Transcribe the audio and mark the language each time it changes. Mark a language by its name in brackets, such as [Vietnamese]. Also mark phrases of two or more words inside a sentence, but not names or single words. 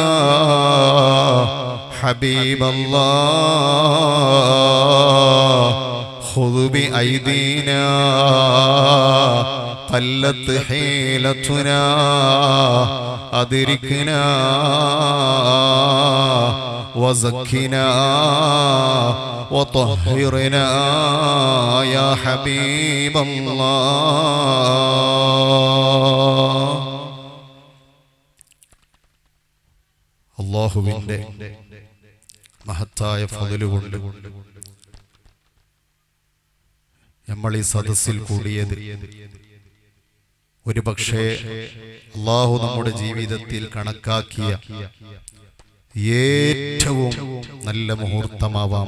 [Arabic] حبيب الله خذ بأيدينا قلت حيلتنا أدركنا وزكنا وطهرنا يا حبيب الله [Malayalam] അല്ലാഹുവിന്റെ മഹത്തായ ഫളല് കൊണ്ട് നമ്മൾ ഈ സദസ്സിൽ കൂടിയത് ഒരുപക്ഷേ അല്ലാഹു നമ്മുടെ ജീവിതത്തിൽ കണക്കാക്കിയ ഏറ്റവും നല്ല മുഹൂർത്തമാവാം.